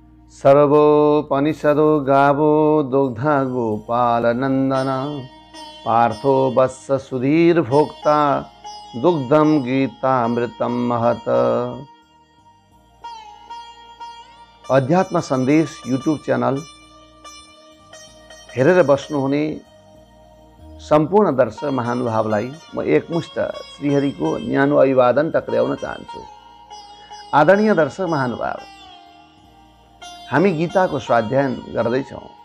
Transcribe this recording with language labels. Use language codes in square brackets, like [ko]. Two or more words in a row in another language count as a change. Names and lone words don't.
[sa] सर्वोपनिषदो गावो दुग्धा गोपालनंदन पार्थो वत्स सुधीर भोक्ता दुग्धम गीतामृतम महत। [ne] अध्यात्म सन्देश युट्युब च्यानल हेरेर बस्नुहुने सम्पूर्ण दर्शक महानुभावलाई म एकमुष्ट श्रीहरिको न्यानो अभिवादन टक्र्याउन चाहन्छु। आदरणीय दर्शक महानुभाव, हामी गीताको स्वाध्यायन गर्दैछौँ।